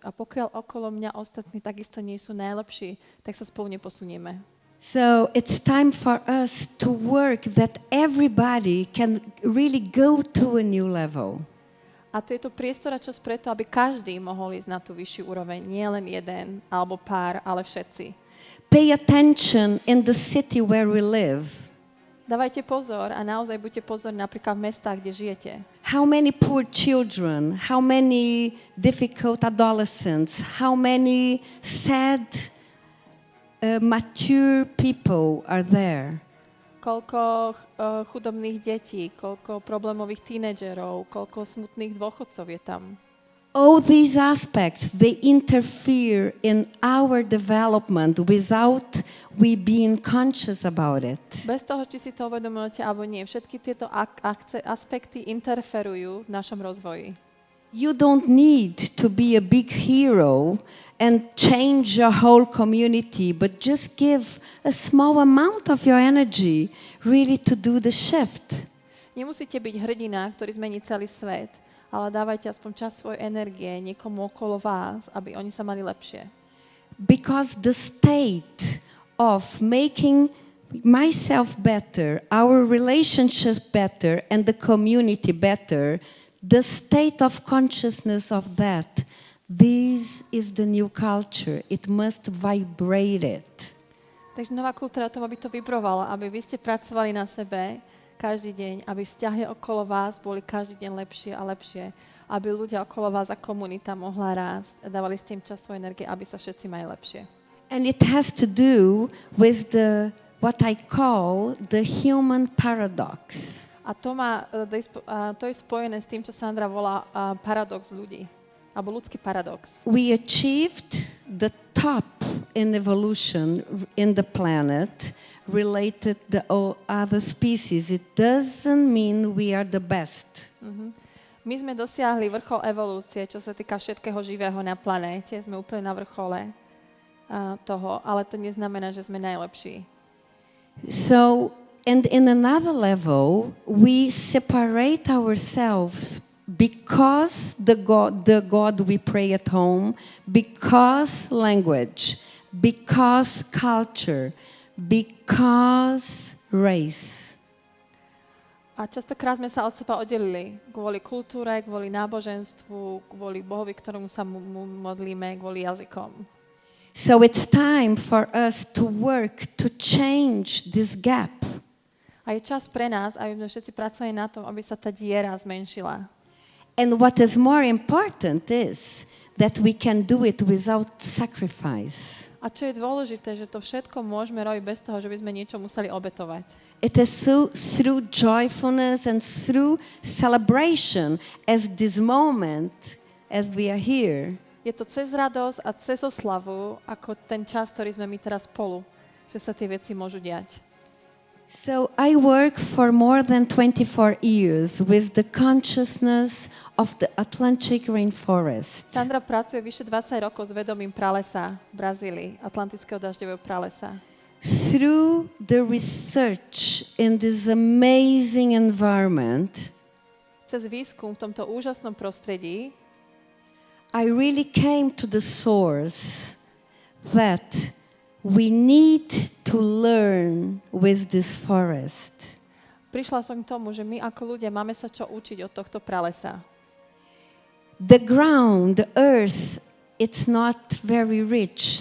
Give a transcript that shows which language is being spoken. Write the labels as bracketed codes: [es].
[sk] A pokiaľ okolo mňa ostatní takisto nie sú najlepší, tak sa spolu neposunieme. [en] So it's time for us to work that everybody can really go to a new level. [sk] A to je to priestor a čas preto, aby každý mohol ísť na tú vyššiu úroveň. Nie len jeden alebo pár, ale všetci. [en] Pay attention in the city where we live. [sk] Dávajte pozor a naozaj buďte pozorní napríklad v mestách, kde žijete. [en] How many poor children, how many difficult adolescents, how many sad, mature people are there? [sk] koľko chudobných detí, koľko problémových tínedžerov, koľko smutných dôchodcov je tam. [en] All these aspects, they interfere in our development without we being conscious about it. [sk] Bez toho, či si to uvedomujete alebo nie, všetky tieto aspekty interferujú v našom rozvoji. [en] You don't need to be a big hero and change your whole community, but just give a small amount of your energy really to do the shift. [sk] Nemusíte byť hrdina, ktorý zmení celý svet, ale dávajte aspoň časť svojej energie niekomu okolo vás, aby oni sa mali lepšie. [en] Because the state of making myself better, our relationships better, and the community better, the state of consciousness of that, this is the new culture. It must vibrate it. [sk] Takže nová kultúra tomu, aby to vibrovala, aby vy ste pracovali na sebe každý deň, aby vzťahy okolo vás boli každý deň lepšie a lepšie, aby ľudia okolo vás a komunita mohla rásť a dávali ste im čas svojej energie, aby sa všetci mali lepšie. [en] And it has to do with the what I call the human paradox. [sk] A to je spojené s tým, čo Sandra volá paradox ľudí, alebo ľudský paradox. [en] We achieved the top in evolution in the planet related to other species. It doesn't mean we are the best. [sk] My sme dosiahli vrchol evolúcie, čo sa týka všetkého živého na planéte. Sme úplne na vrchole toho, ale to neznamená, že sme najlepší. [en] So, and in another level, we separate ourselves because the God we pray at home, because language, because culture, because race. [sk] A častokrát sme sa od seba oddelili kvôli kultúre, kvôli náboženstvu, kvôli Bohovi, ktorému sa modlíme, kvôli jazykom. [en] So it's time for us to work to change this gap. [sk] A je čas pre nás, aby sme všetci pracovali na tom, aby sa tá diera zmenšila. [en] And what is more important is that we can do it without sacrifice. [sk] A čo je dôležité, že to všetko môžeme robiť bez toho, že by sme niečo museli obetovať. [en] It is through joyfulness and through celebration as this moment, as we are here. [sk] Je to cez radosť a cez oslavu, ako ten čas, ktorý sme my teraz spolu, že sa tie veci môžu diať. [en] So I work for more than 24 years with the consciousness of the Atlantic rainforest. [sk] Sandra pracuje vyše 20 rokov s vedomím pralesa v Brazílii, Atlantického dažďového pralesa. [en] Through the research in this amazing environment, [sk] Cez výskum v tomto úžasnom prostredí [en] I really came to the source that we need to learn with this forest. [sk] prišla som k tomu, že my ako ľudia máme sa čo učiť od tohto pralesa. [en] The ground, the earth, it's not very rich.